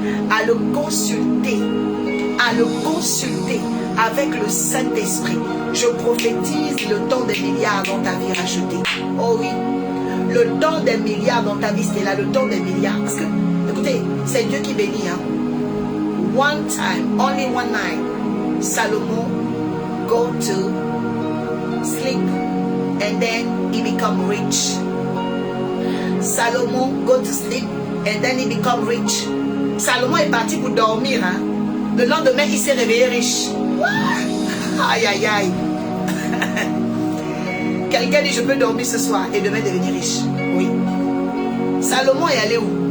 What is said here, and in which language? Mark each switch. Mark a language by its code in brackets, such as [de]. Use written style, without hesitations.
[fr] À le consulter. À le consulter avec le Saint-Esprit. Je prophétise le temps des milliards dans ta vie rachetée. Oh oui. Le temps des milliards dans ta vie, c'était là, le temps des milliards. Parce que, écoutez, c'est Dieu qui bénit. Hein. [en] One time, only one night, Salomon go to sleep and then he become rich. Salomon go to sleep and then he become rich. [fr] Salomon est parti pour dormir. Hein. Le lendemain, il s'est réveillé riche. Aïe, aïe, aïe. Quelqu'un dit, je peux dormir ce soir et demain devenir riche. Oui. Salomon est allé où?